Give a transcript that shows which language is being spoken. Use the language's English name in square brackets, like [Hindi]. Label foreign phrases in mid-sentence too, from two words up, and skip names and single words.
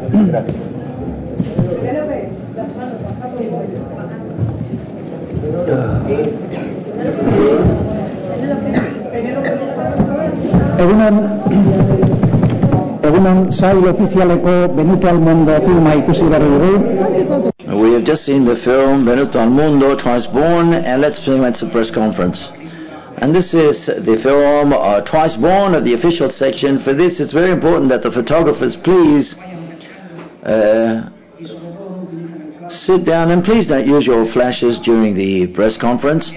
[Basque] Egunon, sail ofizialeko Venuto al Mondo filma ikusi berri dugu. [English] We have just seen the film Venuto al Mondo, Twice Born, and let's film at the press conference. And this is the film Twice Born of the official section. For this, it's very important that the photographers please sit down and please don't use your flashes during the press conference.